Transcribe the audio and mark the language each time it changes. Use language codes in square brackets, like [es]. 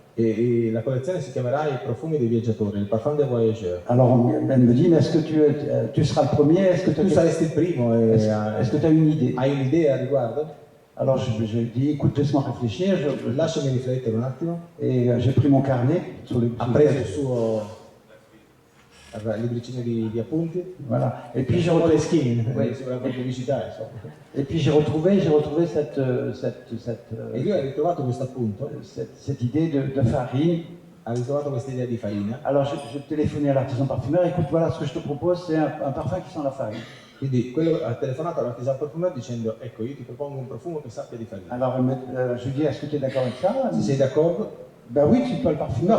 [it] E la collezione si chiamerà I profumi dei viaggiatori, il parfum des voyageurs. [fr] Alors elle me dit, mais est-ce que tu seras le premier? Est-ce que [it] Tu saresti il primo? [fr] Est-ce que tu as une idée? [it] Hai un'idea a riguardo? [fr] Alors je lui dis, écoute, laisse-moi réfléchir. [it] Lasciami riflettere un attimo. [fr] Et j'ai pris mon carnet. [it] Ha preso il suo libricino di appunti. [fr] Voilà. Et puis j'ai retrouvé retrouvé. [it] sulla pubblicità, insomma. [fr] Et puis j'ai retrouvé cette [it] E lui ha ritrovato questo appunto. [fr] cette idée de farine. [it] Ha ritrovato questa idea di farina. [fr] Alors je téléphonais à l'artisan parfumeur, écoute, voilà ce que je te propose, c'est un parfum qui sent la farine. [it] Quindi quello ha telefonato all'artisan parfumeur dicendo ecco io ti propongo un profumo che sappia di farina. [fr] Alors je lui dis, est-ce que tu es d'accord avec ça? [it] Se sei d'accordo? [fr] Ben oui, tu peux le parfumeur.